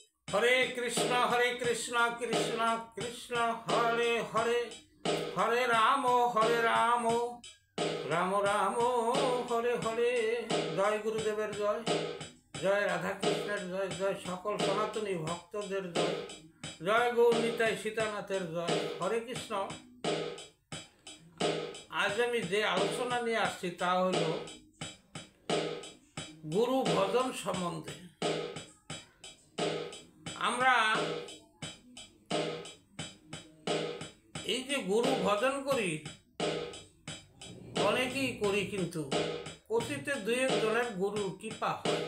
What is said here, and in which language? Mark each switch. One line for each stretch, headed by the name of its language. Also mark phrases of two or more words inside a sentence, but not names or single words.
Sanskrit: हरे कृष्ण कृष्ण कृष्ण हरे हरे हरे राम राम राम हरे हरे।
Bangla: জয় গুরুদেবের জয়, জয় রাধা কৃষ্ণের জয়, জয় সকল সনাতনী ভক্তদের জয়, জয় গৌর নিতাই সীতানাথের জয়।
Sanskrit: हरे कृष्ण।
Bangla: आज আমি যে আলোচনা নিয়ে আসছি তা হলো গুরু ভজন সম্বন্ধে। আমরা এই যে গুরু ভজন করি অনেকেই করি, কিন্তু অতীতে দুই একজনের গুরুর কৃপা হয়।